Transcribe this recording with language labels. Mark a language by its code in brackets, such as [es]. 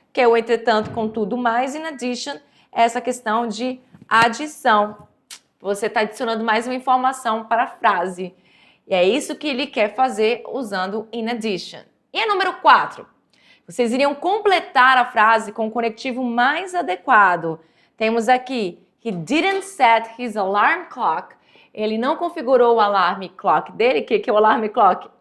[pt] Que é o entretanto, contudo, mais, in addition, essa questão de adição. Você está adicionando mais uma informação para a frase. E é isso que ele quer fazer usando in addition. E a número 4. Vocês iriam completar a frase com o conectivo mais adequado. Temos aqui... [en] He didn't set his alarm clock. [pt] Ele não configurou o alarme clock dele. Que é o alarm clock?